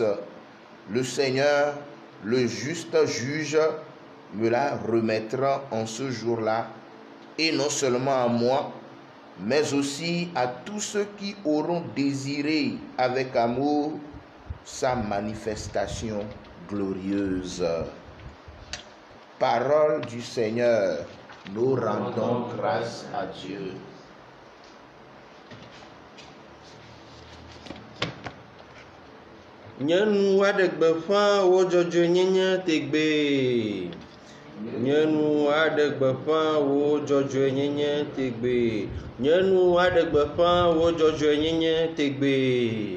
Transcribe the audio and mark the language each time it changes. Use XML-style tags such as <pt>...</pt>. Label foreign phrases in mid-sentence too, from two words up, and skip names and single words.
<fr>Le Seigneur, le juste juge, me la remettra en ce jour-là, et non seulement à moi, mais aussi à tous ceux qui auront désiré avec amour sa manifestation glorieuse. Parole du Seigneur, nous rendons grâce à Dieu.</fr> <ee>Nyanu aɖe gbeƒã wo dzɔdzɔenyenye tegbe. Nyanu aɖe gbeƒã wo dzɔdzɔenyenye tegbe. Nyanu aɖe gbeƒã wo dzɔdzɔenyenye tegbe.</ee>